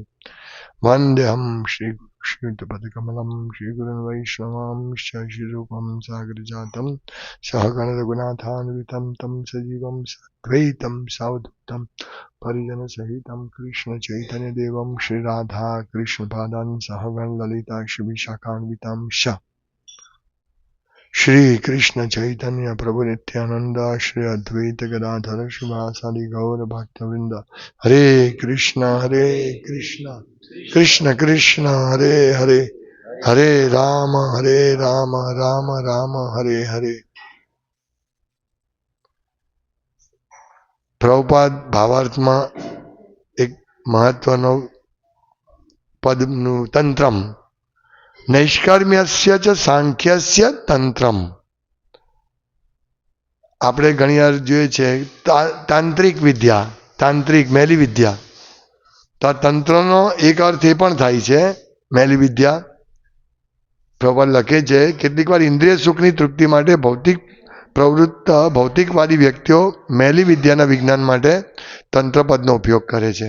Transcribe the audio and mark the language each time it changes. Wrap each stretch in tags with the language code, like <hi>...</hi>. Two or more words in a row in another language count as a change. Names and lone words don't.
<sa>वन्देऽहं श्रीयुतपदकमलं श्रीगुरुन् वैष्णवांश्च श्रीरूपं सागरजातं सहगण रघुनाथान्वितं तं सजीवं साद्वैतं सावधूतं परिजनसहितं कृष्णचैतन्यदेवं श्रीराधा कृष्णपादान् सहगण ललिता श्रीविशाखान्वितांश्च श्री कृष्ण चैतन्य प्रभु नित्यानंद श्री अद्वैत गदाधर श्रीवासादि गौर भक्तवृंद। हरे कृष्ण कृष्ण कृष्ण हरे हरे हरे राम राम राम हरे हरे।</sa> <gu>પ્રભુપાદ ભાવાર્થ માં એક મહત્વનો પદનુ તંત્રમ</gu> <sa>नैष्कर्म्यस्य च सांख्यस्य तंत्रम।</sa> <gu>આપણે ઘણીવાર જોઈએ છે તાંત્રિક વિદ્યા, તાંત્રિક મેલી વિદ્યા, તો આ તંત્રનો એક અર્થ એ પણ થાય છે મેલી વિદ્યા। પ્રભુપાદ લખે છે કેટલીક વાર ઇન્દ્રિય સુખની તૃપ્તિ માટે ભૌતિકવાદી વ્યક્તિઓ મેલી વિદ્યાના વિજ્ઞાન માટે તંત્રપદનો ઉપયોગ કરે છે।</gu>